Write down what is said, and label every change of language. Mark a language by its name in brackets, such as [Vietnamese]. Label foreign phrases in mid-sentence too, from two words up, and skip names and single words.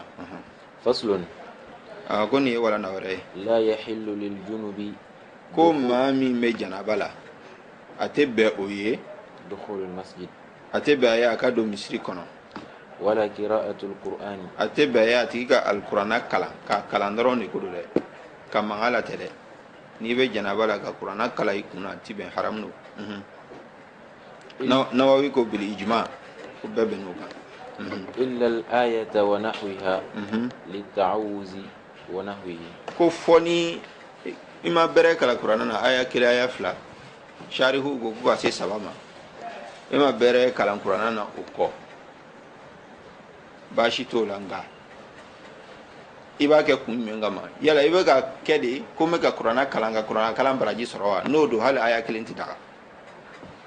[Arabic] فصل [Bambara] ko nin ye walanda wɛrɛ ye [Arabic] لا يحل للجنب [Bambara] ko maa min bɛ janaba la a tɛ bɛn o ye [Arabic] دخول المسجد [Bambara] a tɛ bɛn a ye a ka don misiri kɔnɔ [Arabic] ولا قراءة القرآن [Bambara] a tɛ bɛn a ye a tigi ka alikuranna kalan ka kalan dɔrɔn de ko don dɛ ka mankan la tɛ dɛ n'i bɛ janaba la ka kuranna kalan i kunna a tɛ bɛn haram don Nawawi ko [Arabic] بالإجماع [Bambara] ko bɛɛ bɛn n'o kan [Arabic] إلا الآية ونحوها للتعوذ ونحوه [Bambara] ko fɔ ni i ma bɛrɛ kalan kuranna na aya kelen aya fila sharihu ko ka se saba ma i ma bɛrɛ kalan kuranna na o kɔ baasi t'o la nka i b'a kɛ kun jumɛn kama yala i bɛ ka kɛ de ko n bɛ ka kuranna kalan ka kuranna kalan baraji sɔrɔ wa n'o don hali aya kelen tɛ daga n'i